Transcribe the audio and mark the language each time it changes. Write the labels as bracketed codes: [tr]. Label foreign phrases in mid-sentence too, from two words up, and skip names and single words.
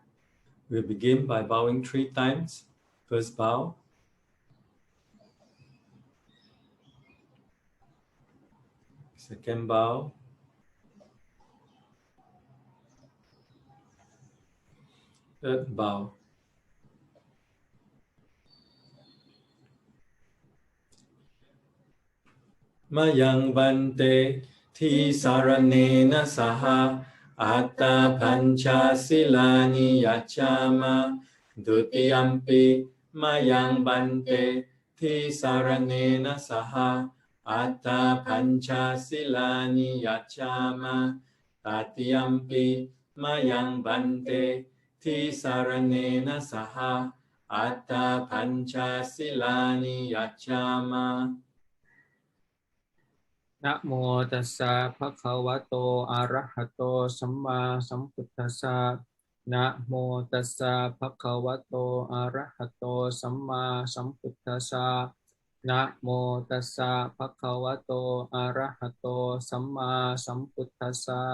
[en] We'll begin by bowing 3 times. First bow. Second bow. Third bow. [pi] Mayang bante thi saranena saha atta pancha silani yachama dutiyampi mayang bante thi saranena saha atta pancha silani yachama tatiyampi mayang bante thi saranena saha atta pancha silani yachama นะโมตัสสะภะคะวะโตอะระหะโตสัมมาสัมพุทธัสสะนะโมตัสสะภะคะวะโตอะระหะโตสัมมาสัมพุทธัสสะนะโมตัสสะภะคะวะโตอะระหะโตสัมมาสัมพุทธัสสะ